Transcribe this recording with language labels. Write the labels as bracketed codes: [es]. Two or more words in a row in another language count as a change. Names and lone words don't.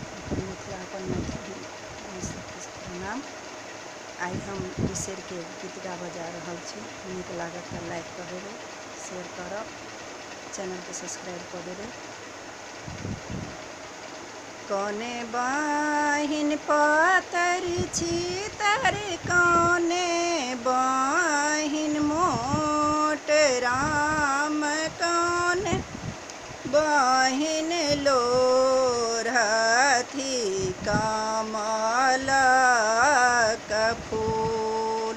[mai] मिथिलापन मैथिली प्रणाम। आई हम विषय के गीत गाबऽ जा रहल छी। नीक लागत तो लाइक कर देबै, शेयर करब, चैनल के सब्सक्राइब कर देबै। कौने बहिन पातर छितर, कौने बहिन मोट राम, कौने बहिन लोरहथी कमल का फूल।